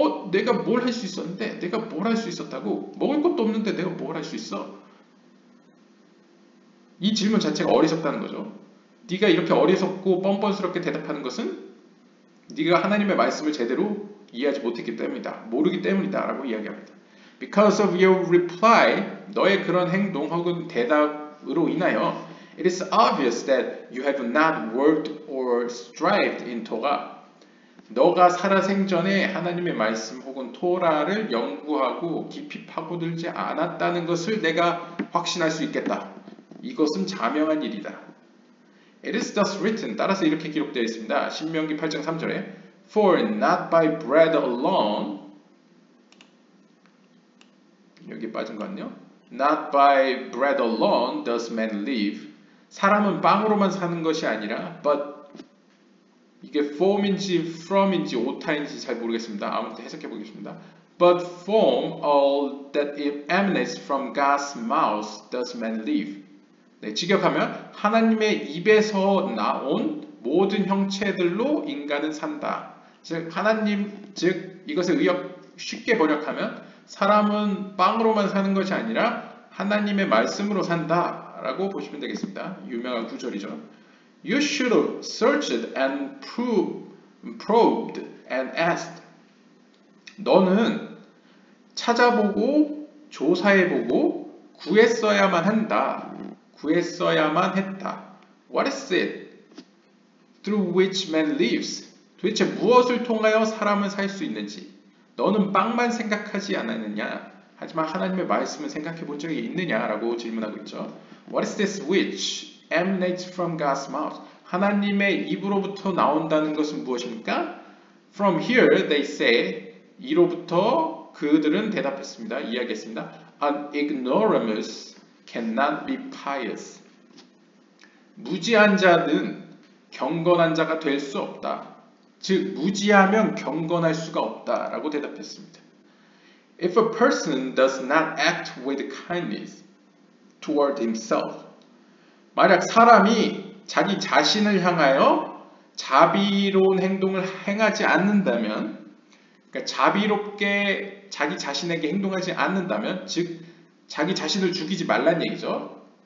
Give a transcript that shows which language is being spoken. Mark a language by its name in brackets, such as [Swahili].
[Korean] 내가 뭘 할 수 있었는데? 내가 뭘 할 수 있었다고? 먹을 것도 없는데 내가 뭘 할 수 있어? 이 질문 자체가 어리석다는 거죠. 네가 이렇게 어리석고 뻔뻔스럽게 대답하는 것은 네가 하나님의 말씀을 제대로 이해하지 못했기 때문이다. 모르기 때문이다. 라고 이야기합니다. [English] Because of your reply, [Korean] 너의 그런 행동 혹은 대답으로 인하여 [English] it is obvious that you have not worked or strived in Torah. [Korean] 너가 살아생전에 하나님의 말씀 혹은 토라를 연구하고 깊이 파고들지 않았다는 것을 내가 확신할 수 있겠다. 이것은 자명한 일이다. [English] It is thus written. [Korean] 따라서 이렇게 기록되어 있습니다. 신명기 8장 3절에 [English] For not by bread alone [Korean] 여기 빠진 거 같네요. [English] Not by bread alone does man live. [Korean] 사람은 빵으로만 사는 것이 아니라 but 이게 form인지 from인지 오타인지 잘 모르겠습니다. 아무튼 해석해 보겠습니다. [English] But from all that it emanates from God's mouth does man live. [Korean] 네, 직역하면 하나님의 입에서 나온 모든 형체들로 인간은 산다. 즉 하나님 즉 이것을 쉽게 번역하면 사람은 빵으로만 사는 것이 아니라 하나님의 말씀으로 산다라고 보시면 되겠습니다. 유명한 구절이죠. [English] You should have searched and probed and asked. [Korean] 너는 찾아보고 조사해보고 구했어야만 한다. 구했어야만 했다. [English] What is it through which man lives? [Korean] 도대체 무엇을 통하여 사람은 살 수 있는지. 너는 빵만 생각하지 않았느냐? 하지만 하나님의 말씀을 생각해 본 적이 있느냐라고 질문하고 있죠. [English] What is this which emanates from God's mouth? [Korean] 하나님의 입으로부터 나온다는 것은 무엇입니까? [English] From here they say [Korean] 이로부터 그들은 대답했습니다. 이야기했습니다. [English] An ignoramus cannot be pious. [Korean] 무지한 자는 경건한 자가 될 수 없다. 즉 무지하면 경건할 수가 없다라고 대답했습니다. [English] If a person does not act with kindness toward himself, [Korean] 만약 사람이 자기 자신을 향하여 자비로운 행동을 행하지 않는다면, 그러니까 자비롭게 자기 자신에게 행동하지 않는다면, 즉 자기 자신을 죽이지 말란 얘기죠.